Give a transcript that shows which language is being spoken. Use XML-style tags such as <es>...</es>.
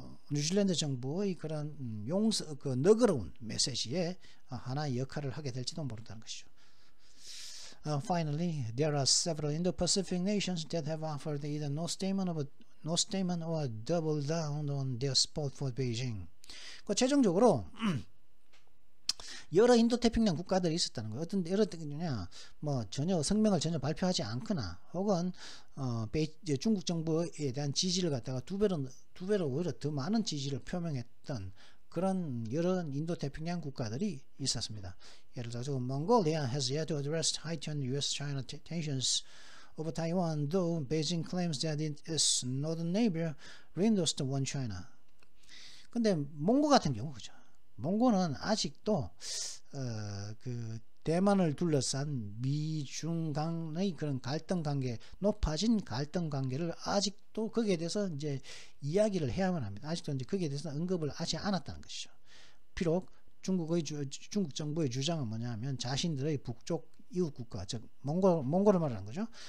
<ko>뉴질랜드 정부의 그런 너그러운 메시지에 하나의 역할을 하게 될지도 모른다는 것이죠.</ko> <en>Finally, there are several Indo-Pacific nations that have offered either no statement or double down on their support for Beijing.</en> <ko>최종적으로 여러 인도태평양 국가들이 있었다는 거예요. 어떤 여러 때냐, 뭐 전혀 성명을 전혀 발표하지 않거나, 혹은 중국 정부에 대한 지지를 갖다가 두 배로 오히려 더 많은 지지를 표명했던 그런 여러 인도태평양 국가들이 있었습니다. 예를 들어서</ko> <en>Mongolia has yet to address heightened U.S.-China tensions over Taiwan, though Beijing claims that its northern neighbor reinforced one China.</en> <ko>근데 몽고 같은 경우 그죠? 몽고는 아직도 그 대만을 둘러싼 미중 간의 그런 갈등 관계, 높아진 갈등 관계를 아직도 거기에 대해서 이제 이야기를 해야만 합니다. 아직도 이제 거기에 대해서 언급을 하지 않았다는 것이죠. 비록 중국 정부의 주장은 뭐냐면 자신들의 북쪽 이웃 국가, 즉 몽고를 말하는 거죠.</ko>